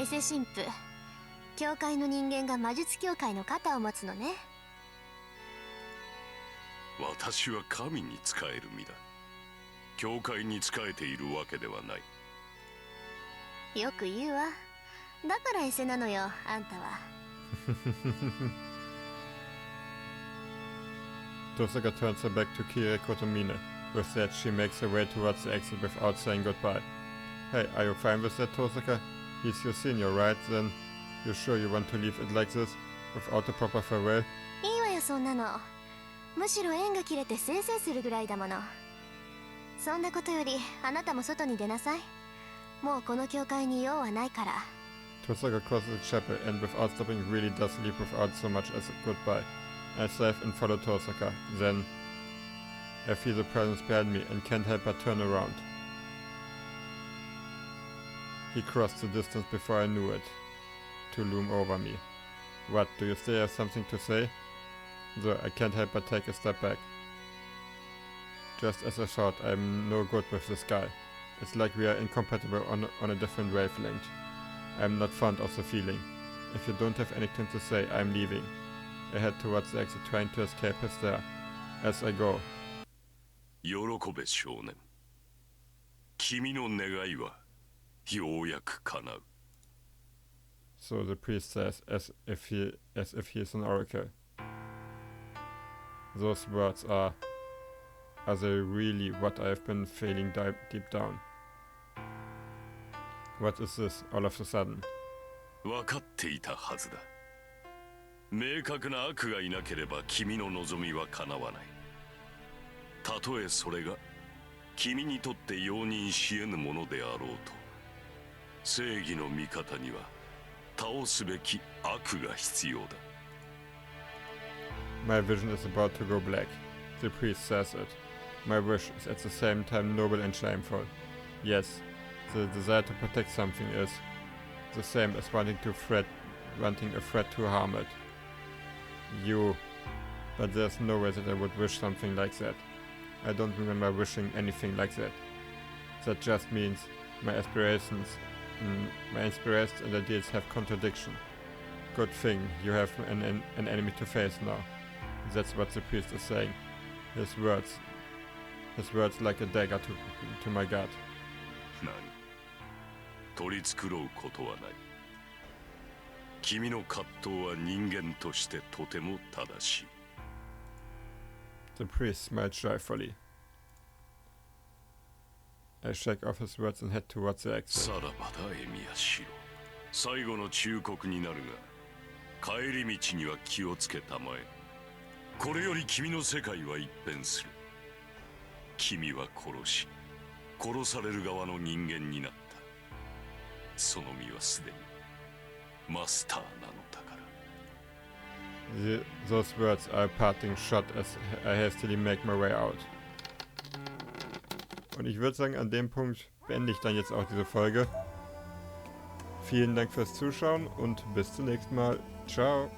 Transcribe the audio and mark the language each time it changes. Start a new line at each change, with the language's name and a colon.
Japanese: エセ神父、教会の人間が魔術協会の肩を持つのね。私は神に仕える身だ。教会に仕えているわけではない。よく言うわ。だからエセなのよ、あんたは。
English: Tosaka turns her back to Kire Kotomine. With that, she makes her way towards the exit without saying goodbye. Hey, are you fine with that, Tosaka? He's your senior, right? Then, you sure you want to leave it like this? without a proper farewell?
Japanese: いいわよそんなの。むしろ縁が切れてせいせいするぐらいだもの。そんなことよりあなたも外に出なさい。もうこの教会に用はないから。
English: Tosaka crosses the chapel and without stopping really does leave without so much as a goodbye. I save and follow Tosaka. Then I feel the presence behind me and can't help but turn around. He crossed the distance before I knew it, to loom over me. What, do you still have something to say? Though I can't help but take a step back. Just as I thought, I'm no good with this guy. It's like we are incompatible on a different wavelength. I'm not fond of the feeling. If you don't have anything to say, I'm leaving. I head towards the exit, trying to escape his stare. As I go.
Japanese: 喜べ少年。君の願いはようやく叶う。
English: So the priest says, as if he is an oracle. Those words are they really what I've been feeling deep down? What is this all of a sudden?
Japanese: 分かっていたはずだ。明確な悪がいなければ君の望みは叶わない。たとえそれが君にとって容認し得ぬものであろうと、正義の味方には倒すべき悪が必要だ。
English: My vision is about to go black. The priest says it. My wish is at the same time noble and shameful. Yes, the desire to protect something is the same as wanting a threat to harm it. But there's no way that I would wish something like that. I don't remember wishing anything like that. That just means my inspirations and ideas have contradiction. Good thing you have an enemy to face now. That's what the priest is saying. His words like a dagger to my gut.
Japanese: 何？取り繕うことはない。君の葛藤は人間としてとても正しい。
English: The priest smiled joyfully. I shake off his words and head towards the exit.
Japanese: さらばだエミヤシロ。最後の忠告になるが、帰り道には気をつけたまえ。これより君の世界は一変する。君は殺し、殺される側の人間になった。その身はすでにマスターなのだから。
English: Those words are a parting shot as I hastily make my way out.
German: Und ich würde sagen, an dem Punkt beende ich dann jetzt auch diese Folge. Vielen Dank fürs Zuschauen und bis zum nächsten Mal. Ciao.